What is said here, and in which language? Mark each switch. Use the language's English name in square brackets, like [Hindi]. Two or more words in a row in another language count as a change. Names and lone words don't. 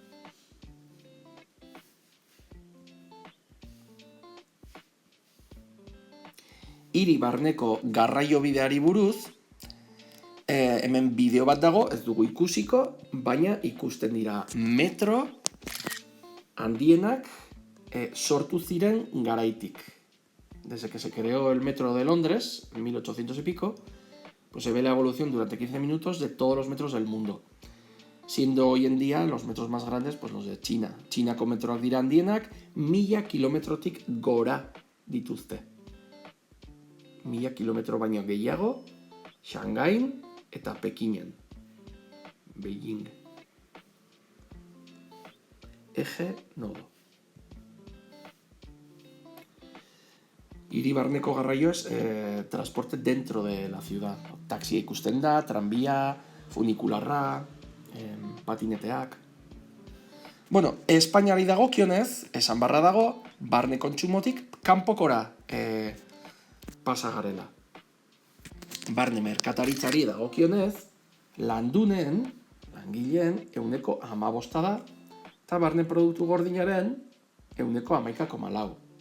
[Basque] Hiri barneko garraiobideari buruz, hemen bideo bat dago, ez dugu ikusiko, baina ikusten dira metro handienak sortu ziren garaitik. [Spanish] Desde que se creó el metro de Londres, en 1800 y pico, pues se ve la evolución durante 15 minutos de todos los metros del mundo. Siendo hoy en día los metros más grandes, pues los de China. [Basque] Chinako metroak dira handienak, 1000 kilometrotik gora dituzte. 1000 kilometro baino gehiago, Shanghai eta Pekinen. [Spanish] Beijing. Eje nodo. [Basque] hiri barneko garraioez, [Spanish] transporte dentro de la ciudad. [Basque] Taxia ikusten da, tranbia, funikularra, patineteak. Bueno, Espainiari dagokionez, esan barra dago, barne kontsumotik kanpokora pasa garela. Barne merkataritzari dagokionez, langileen 15% da, eta barne produktu gordinaren 11,4.